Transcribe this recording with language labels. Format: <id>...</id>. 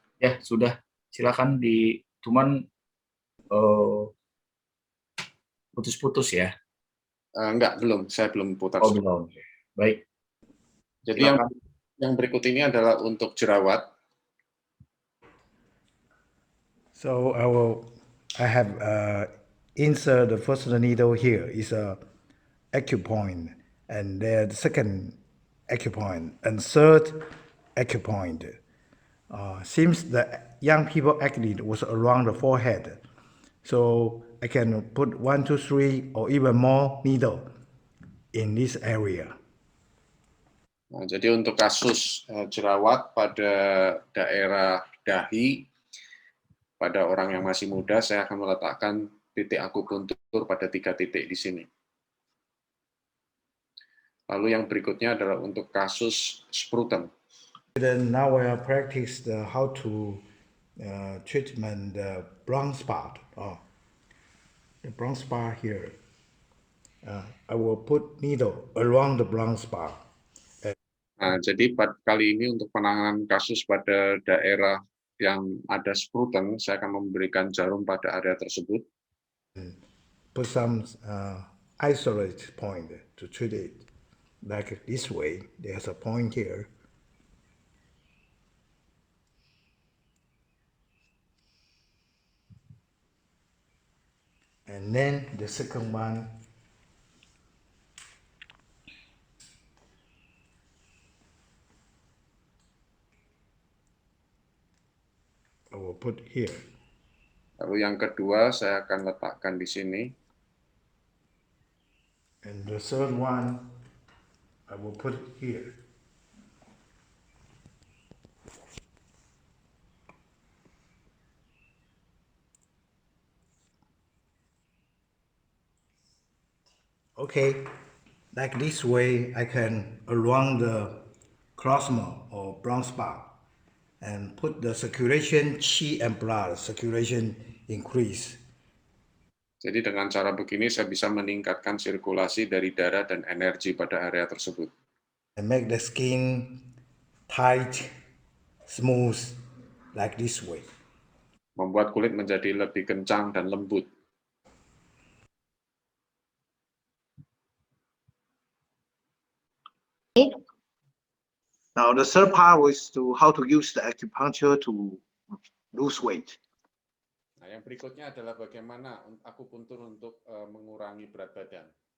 <id>Ya sudah. Silakan cuman putus-putus ya. Enggak, belum. Saya belum putar. Oh, belum. Baik. Jadi yang berikut ini adalah untuk jerawat.</id> <en>So I have insert the first needle here is a acupoint, and then the second acupoint, and third acupoint. Seems the young people acne was around the forehead, so I can put 1, 2, 3, or even more needle in this area.</en> <id>Nah, jadi untuk kasus jerawat pada daerah dahi, pada orang yang masih muda, saya akan meletakkan titik akupuntur pada 3 titik di sini. Lalu yang berikutnya adalah untuk kasus sprutum.</id> <en>Then now I practice how to treatment the brown spot. The brown spot here. I will put needle around the brown spot.</en> <id>Nah, jadi kali ini untuk penanganan kasus pada daerah yang ada sprutum, saya akan memberikan jarum pada area tersebut.</id> <en>Put some isolate point to treat it. Like this way, there's a point here. And then the second one, I will put here.</en> <id>Lalu yang kedua, saya akan letakkan di sini.</id> <en>And the third one, I will put here. Okay, like this way, I can around the crossma or brown spot and put the circulation, qi and blood circulation increase.</en> <id>Jadi dengan cara begini saya bisa meningkatkan sirkulasi dari darah dan energi pada area tersebut.</id> <en>And make the skin tight, smooth, like this way.</en> <id>Membuat kulit menjadi lebih kencang dan lembut.</id> <en>Now the third part is how to use the acupuncture to lose weight.</en> <id>Nah, yang berikutnya adalah bagaimana akupuntur untuk mengurangi berat badan.</id>